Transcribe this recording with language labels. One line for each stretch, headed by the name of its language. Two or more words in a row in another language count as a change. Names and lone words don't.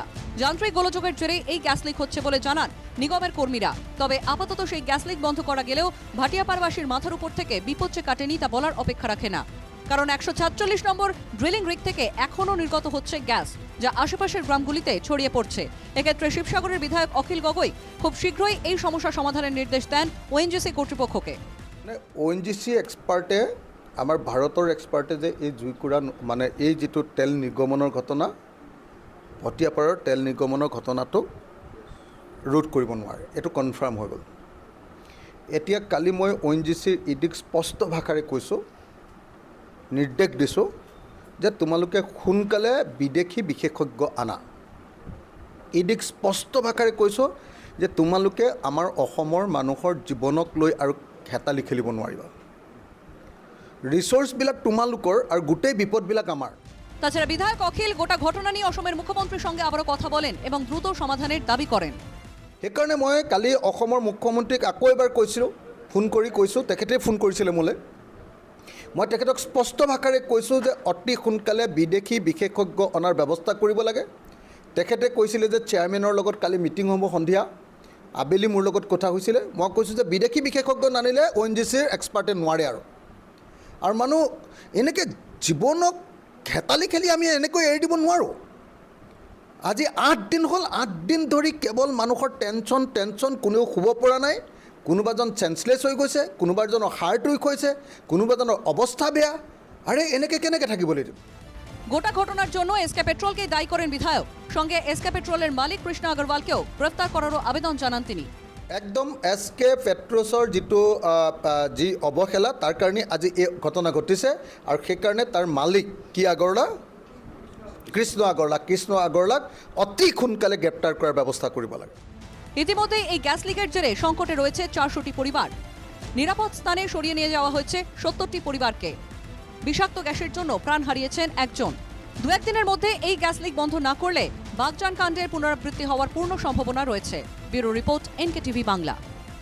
Bangla: যান্ত্রিক গোলযোগের জেরে এই গ্যাস লিক হচ্ছে বলে জানান নিগমের কর্মীরা। তবে আপাতত সেই গ্যাস লিক বন্ধ করা গেলেও ভাটিয়াপাড়বাসীর মাথার উপর থেকে বিপদ যে কাটেনি তা বলার অপেক্ষা রাখে না। কারণ 146 নম্বর ড্রিলিং রিগ থেকে এখনও নির্গত হচ্ছে গ্যাস, যা আশেপাশের গ্রামগুলিতে ছড়িয়ে পড়ছে। এক্ষেত্রে শিবসাগরের বিধায়ক অখিল গগৈ খুব শীঘ্রই এই সমস্যা সমাধানের নির্দেশ দেন ওএনজিসি কর্তৃপক্ষকে।
Assamese: ওএনজিসি এক্সপাৰ্টে আমাৰ ভাৰতৰ এক্সপাৰ্টে যে এই জুইকুৰা মানে এই যিটো তেল নিৰ্গমনৰ ঘটনা, ভটিয়াপাৰৰ তেল নিৰ্গমনৰ ঘটনাটো ৰোধ কৰিব নোৱাৰে, এইটো কনফাৰ্ম হৈ গ'ল। এতিয়া কালি মই ওএনজিচিৰ ইডিক স্পষ্ট ভাষাৰে কৈছোঁ, নিৰ্দেশ দিছোঁ যে তোমালোকে সোনকালে বিদেশী বিশেষজ্ঞ আনা। ইডিক স্পষ্ট ভাষাৰে কৈছোঁ যে তোমালোকে আমাৰ অসমৰ মানুহৰ জীৱনক লৈ আৰু হেতালি খেলিব নোৱাৰিবা। রিসোর্সবিলাক তোমালোকৰ আৰু গোটেই বিপদবিলাক আমাৰ।
Bangla: তাছাড়া বিধায়ক অখিল গোটা ঘটনা নিয়ে অসমের মুখ্যমন্ত্রীর সঙ্গে আবারও কথা বলেন এবং দ্রুত সমাধানের দাবি করেন।
Assamese: সেইকাৰণে মই কালি অসমৰ মুখ্যমন্ত্ৰীক আকৌ এবাৰ কৈছিলোঁ, ফোন কৰি কৈছোঁ, তেখেতে ফোন কৰিছিলে মোলৈ। মই তেখেতক স্পষ্ট ভাষাৰে কৈছোঁ যে অতি সোনকালে বিদেশী বিশেষজ্ঞ অনাৰ ব্যৱস্থা কৰিব লাগে। তেখেতে কৈছিলে যে চেয়াৰমেনৰ লগত কালি মিটিং হ'ব সন্ধিয়া। আবেলি মোৰ লগত কথা হৈছিলে। মই কৈছোঁ যে বিদেশী বিশেষজ্ঞ নানিলে ওএনজিচিৰ এক্সপাৰ্টে নোৱাৰে আৰু মানুহ এনেকৈ জীৱনক হেতালি খেলি আমি এনেকৈ এৰি দিব নোৱাৰোঁ। আজি 8 দিন হ'ল, 8 দিন ধৰি কেৱল মানুহৰ টেনশ্যন, কোনেও শুব পৰা নাই। কোনোবাজন চেঞ্চলেছ হৈ গৈছে, কোনোবাজনৰ হাৰ্ট উইক হৈছে, কোনোবাজনৰ অৱস্থা বেয়া। আরে এনেকৈ কেনেকৈ থাকিবলৈ দিম?
Bangla: গোটা ঘটনার জন্য এসকে পেট্রোলকে দায়ী করেন বিধায়ক। সঙ্গে এসকে পেট্রোলের মালিক কৃষ্ণ আগরওয়ালকেও গ্রেফতার করারও আবেদন জানান তিনি।
Assamese: একদম এসকে পেট্ৰছৰ যিটো যি অৱহেলা তাৰ কাৰণে আজি এই ঘটনা ঘটিছে। আৰু সেইকাৰণে তাৰ মালিক কৃষ্ণ আগৰৱালাক অতি সোনকালে গ্ৰেপ্তাৰ কৰাৰ ব্যৱস্থা কৰিব লাগে।
Bangla: ইতিমধ্যে এই গ্যাস লিকের জেরে সংকটে রয়েছে 400টি পরিবার। নিরাপদ স্থানে সরিয়ে নিয়ে যাওয়া হয়েছে 70টি পরিবারকে। বিষাক্ত গ্যাসের জন্য প্রাণ হারিয়েছেন একজন। 2-1 দিনের মধ্যে এই গ্যাস লিক বন্ধ না করলে বাগজান কাণ্ডের পুনরাবৃত্তি হওয়ার পূর্ণ সম্ভাবনা রয়েছে। ব্যুরো রিপোর্ট, এনকেটিভি বাংলা।